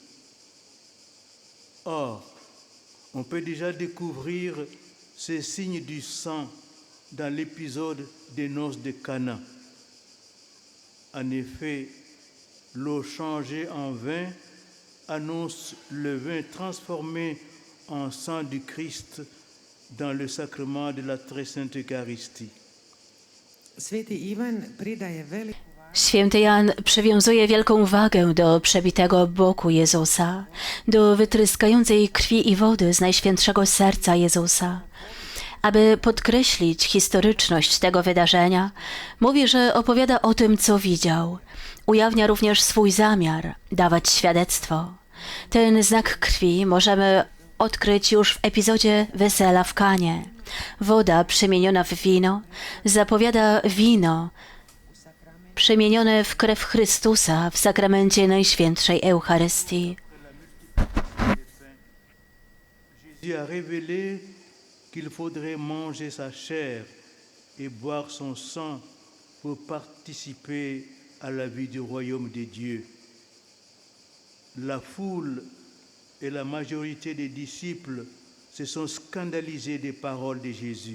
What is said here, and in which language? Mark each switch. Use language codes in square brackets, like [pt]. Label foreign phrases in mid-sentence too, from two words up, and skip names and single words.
[fr] Or, on peut déjà découvrir ces signes du sang dans l'épisode des noces de Cana. En effet, l'eau changée en vin annonce le vin transformé en sang du Christ dans le sacrement de la très sainte Eucharistie. [hr] Sveti Ivan pridaje veliku [pl] Święty Jan przywiązuje wielką wagę do przebitego boku Jezusa, do wytryskającej krwi i wody z Najświętszego Serca Jezusa. Aby podkreślić historyczność tego wydarzenia, mówi, że opowiada o tym, co widział. Ujawnia również swój zamiar dawać świadectwo. Ten znak krwi możemy odkryć już w epizodzie wesela w Kanie. Woda przemieniona w wino zapowiada wino przemienione w krew Chrystusa w sakramencie Najświętszej Eucharystii. [fr] Jésus a révélé qu'il faudrait manger sa chair et boire son sang pour participer à la vie du royaume de Dieu. La foule et la majorité des disciples se sont scandalisés des paroles de Jésus.